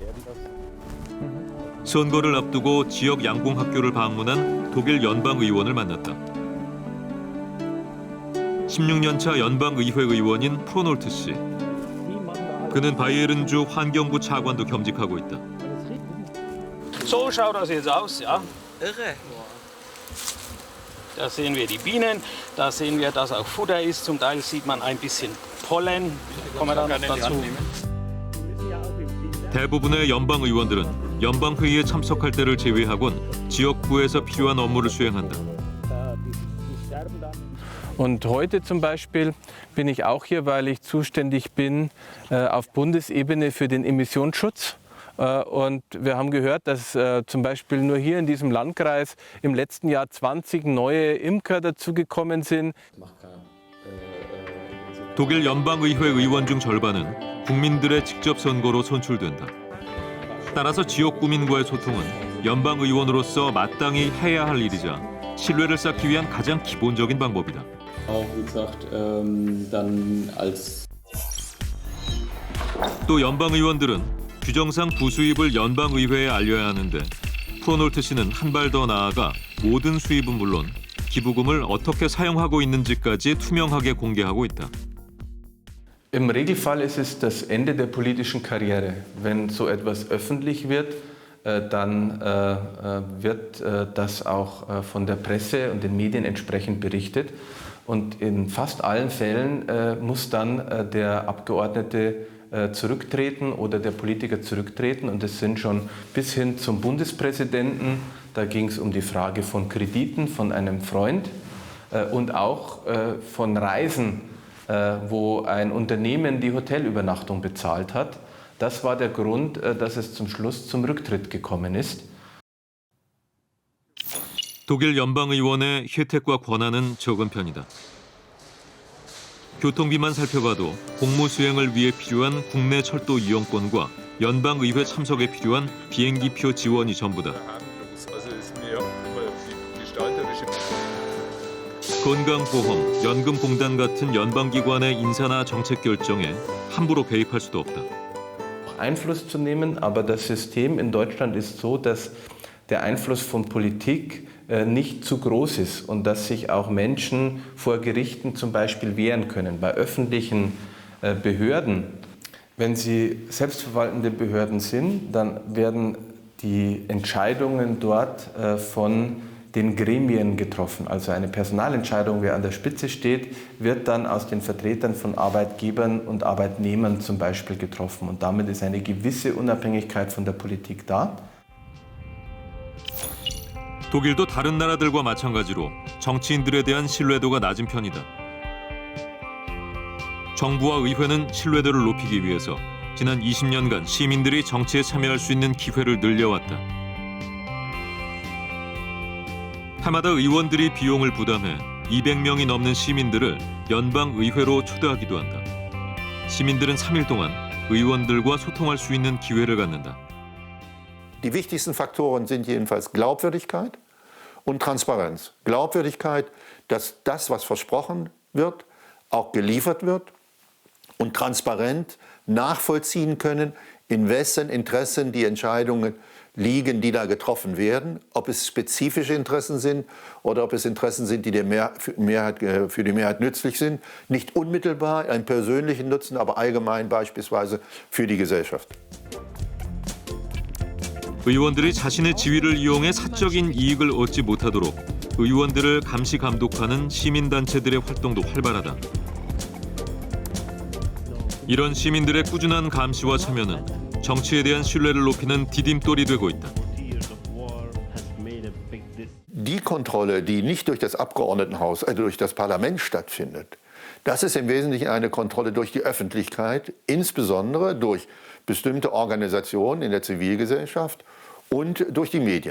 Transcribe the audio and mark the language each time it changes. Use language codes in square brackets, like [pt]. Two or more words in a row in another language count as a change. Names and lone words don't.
[ko] 선거를 앞두고 지역 양봉학교를 방문한 독일 연방의원을 만났다. 16년 차 연방의회 의원인 프로놀트 씨. 그는 바이에른주 환경부 차관도 겸직하고 있다. [de] So schaut das jetzt aus, ja? Irre. Da sehen wir die Bienen, da sehen wir, dass auch Futter ist. Zum Teil sieht man ein bisschen Pollen. Kommen wir dann dazu. [ko] 대부분의 연방의원들은 연방회의에 참석할 때를 제외하곤 지역구에서 필요한 업무를 수행한다. [de] Und heute zum Beispiel bin ich auch hier, weil ich zuständig bin auf Bundesebene für den Emissionsschutz. Und wir haben gehört, dass zum Beispiel nur hier in diesem Landkreis im letzten Jahr 20 neue Imker dazugekommen sind. [ko] 독일 연방의회 의원 중 절반은 국민들의 직접 선거로 선출된다. 따라서 지역 구민과의 소통은 연방 의원으로서 마땅히 해야 할 일이자 신뢰를 쌓기 위한 가장 기본적인 방법이다. 또 연방 의원들은 규정상 부수입을 연방 의회에 알려야 하는데 프로놀트 씨는 한 발 더 나아가 모든 수입은 물론 기부금을 어떻게 사용하고 있는지까지 투명하게 공개하고 있다. [de] Im Regelfall ist es das Ende der politischen Karriere. Wenn so etwas öffentlich wird, dann wird das auch von der Presse und den Medien entsprechend berichtet. Und in fast allen Fällen muss dann der Abgeordnete zurücktreten oder der Politiker zurücktreten. Und es sind schon bis hin zum Bundespräsidenten, da ging es um die Frage von Krediten von einem Freund und auch von Reisen, wo ein Unternehmen die Hotelübernachtung bezahlt hat. Das war der Grund, dass es zum Schluss zum Rücktritt gekommen ist. [ko] 독일 연방의원의 혜택과 권한은 적은 편이다. 교통비만 살펴봐도 공무 수행을 위해 필요한 국내 철도 이용권과 연방의회 참석에 필요한 비행기표 지원이 전부다. 건강보험, 연금공단 같은 연방기관의 인사나 정책 결정에 함부로 개입할 수도 없다. [de] Einfluss zu nehmen, aber das System in Deutschland ist so, dass der Einfluss von Politik nicht zu groß ist und dass sich auch Menschen vor Gerichten zum Beispiel wehren können. Bei öffentlichen Behörden, wenn sie selbstverwaltende Behörden sind, dann werden die Entscheidungen dort von den Gremien getroffen. Also eine Personalentscheidung, wer an der Spitze steht, wird dann aus den Vertretern von Arbeitgebern und Arbeitnehmern zum Beispiel getroffen. Und damit ist eine gewisse Unabhängigkeit von der Politik da. [ko] 독일도 다른 나라들과 마찬가지로 정치인들에 대한 신뢰도가 낮은 편이다. 정부와 의회는 신뢰도를 높이기 위해서 지난 20년간 시민들이 정치에 참여할 수 있는 기회를 늘려왔다. 해마다 의원들이 비용을 부담해 200명이 넘는 시민들을 연방의회로 초대하기도 한다. 시민들은 3일 동안 의원들과 소통할 수 있는 기회를 갖는다. [de] Die wichtigsten Faktoren sind jedenfalls Glaubwürdigkeit und Transparenz. Glaubwürdigkeit, dass das, was versprochen wird, auch geliefert wird und transparent nachvollziehen können, in wessen Interessen die Entscheidungen liegen, die da getroffen werden, ob es spezifische Interessen sind oder ob es Interessen sind, die für die Mehrheit nützlich sind. Nicht unmittelbar einen persönlichen Nutzen, aber allgemein beispielsweise für die Gesellschaft. [ko] 의원들이 자신의 지위를 이용해 사적인 이익을 얻지 못하도록 의원들을 감시 감독하는 시민단체들의 활동도 활발하다. 이런 시민들의 꾸준한 감시와 참여는 정치에 대한 신뢰를 높이는 디딤돌이 되고 있다. [de] Die Kontrolle, die nicht durch das Abgeordnetenhaus, durch das Parlament stattfindet, das ist im Wesentlichen eine Kontrolle durch die Öffentlichkeit, insbesondere durch bestimmte Organisationen in der Zivilgesellschaft und durch die Medien.